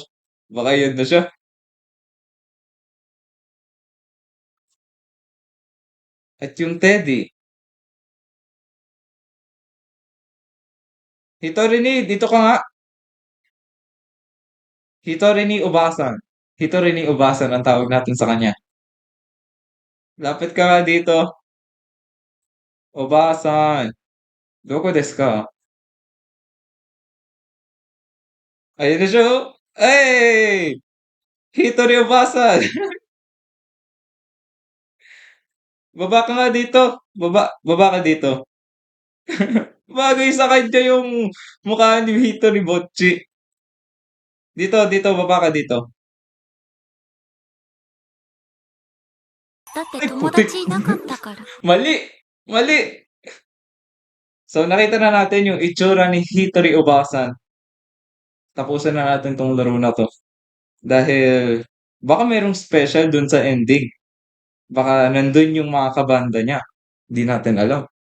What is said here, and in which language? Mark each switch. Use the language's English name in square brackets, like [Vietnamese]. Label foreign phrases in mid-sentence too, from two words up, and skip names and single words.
[Filipino] Baka yan na siya. At yung Teddy. Hitorini, dito ka nga. Hitorini Ubasan. Hitorini Ubasan ang tawag natin sa kanya. Lapit ka nga dito. Obasan. [Japanese] どこですか? [Filipino] Ayun na siya oh. Ay! Hitori Obasan. Baba ka nga dito. Baba ka dito. Bagay sa kanya yung mukha ni Hitori Bocchi. Dito, baba ka dito. [Japanese] だって [Filipino] Ay, [Japanese] 友 [Filipino] putik. [Japanese] 達いなかったから。 [Filipino] Mali! Mali! So, nakita na natin yung itsura ni Hitori Obasan. Tapusin na natin tong laro na to. Dahil baka merong special dun sa ending. Baka nandun yung mga kabanda niya.